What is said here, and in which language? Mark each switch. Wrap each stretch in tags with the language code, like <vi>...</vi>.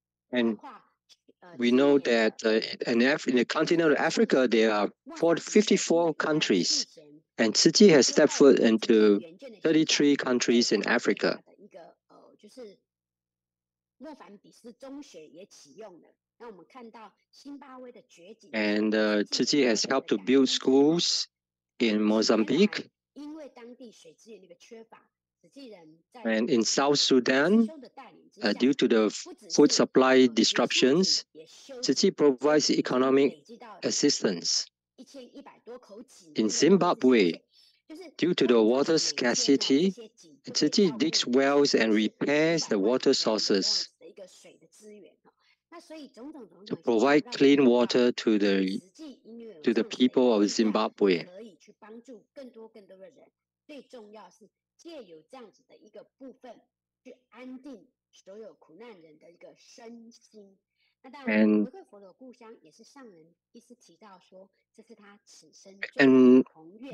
<en>And we know that in the continent of Africa, there are 54 countries, and Tzu Chi has stepped foot into 33 countries in Africa.</en> <zh>就是莫凡比斯中学也启用了。那我们看到辛巴威的崛起</zh> <en>And Zhi Ji has helped to build schools in Mozambique</en> <zh>因为当地水资源的一个缺乏，慈济人在</zh> <en>and in South Sudan, due to the food supply disruptions, Zhi Ji provides economic assistance.</en> <zh>1100多口井</zh> <en>In Zimbabwe, due to the water scarcity, Zhi Ji digs wells and repairs the water sources</en> <zh>的一个水的资源。那所以种种</zh> <en>to provide clean water to the people of Zimbabwe.</en> <zh>可以去帮助更多的人。最重要是借由这样子的一个部分，去安定所有苦难人的一个身心。那当然，回归佛的故乡也是上人一直提到说，这是他此生最大的宏愿。</zh>